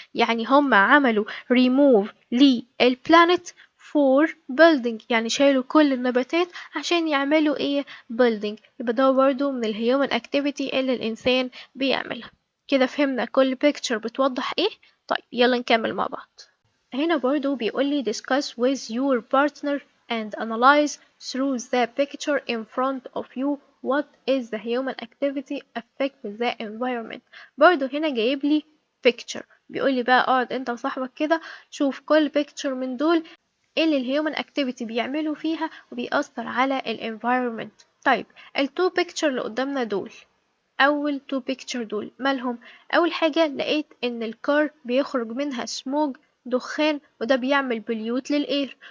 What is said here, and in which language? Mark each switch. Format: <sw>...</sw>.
<ar>يعني هم عملوا remove للبلانت for building، يعني شالوا كل النباتات عشان يعملوا ايه؟ building. يبقى ده برضو من الهيومن اكتيفيتي اللي الانسان بيعملها. كده فهمنا كل picture بتوضح ايه. طيب يلا نكمل مع بعض. هنا برضو بيقولي</ar> <en>discuss with your partner and analyze through the picture in front of you what is the human activity affect the environment.</en> <ar>برضو هنا جايب لي picture، بيقولي بقى اقعد انت وصاحبك كده شوف كل picture من دول ايه اللي الهيومن activity بيعملوا فيها وبيأثر على ال environment. طيب التو picture اللي قدامنا دول، اول تو بيكتشر دول مالهم؟ اول حاجه لقيت ان الكار بيخرج منها سموج، دخان، وده بيعمل بليوت للاير.</ar>